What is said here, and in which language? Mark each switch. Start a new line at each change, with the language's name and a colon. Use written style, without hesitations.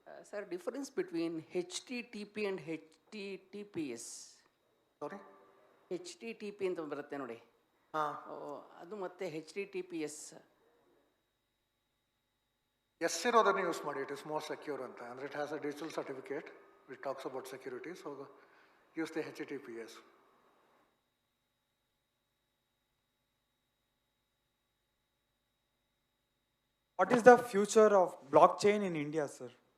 English: Sir, difference between HTTP and HTTPS. Sorry?
Kannada: HTTP ಅಂತ ಬರುತ್ತೆ ನೋಡಿ, ಅದು ಮತ್ತೆ HTTPS. Yes, ಇರೋದನ್ನು ಯೂಸ್ ಮಾಡಿ.
English: It is more secure
Kannada: ಅಂತ. ಅಂದರೆ
English: it has a digital certificate which talks about security. So use the HTTPS. What is the future of blockchain in India, sir?